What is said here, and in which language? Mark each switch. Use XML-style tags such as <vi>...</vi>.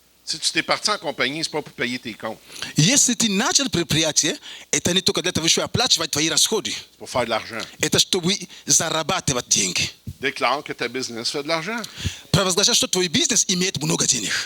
<fr>Si tu t'es parti en compagnie, c'est pas pour payer tes comptes.</fr> <ru>Если ты начал предприятие, это не только для того, чтобы оплачивать твои расходы.</ru> <fr>C'est pour faire de l'argent.</fr> <ru>Это чтобы зарабатывать деньги.</ru> <fr>Déclare que ta business fait de l'argent.</fr> <ru>Провозглашай, что твой бизнес имеет много денег.</ru>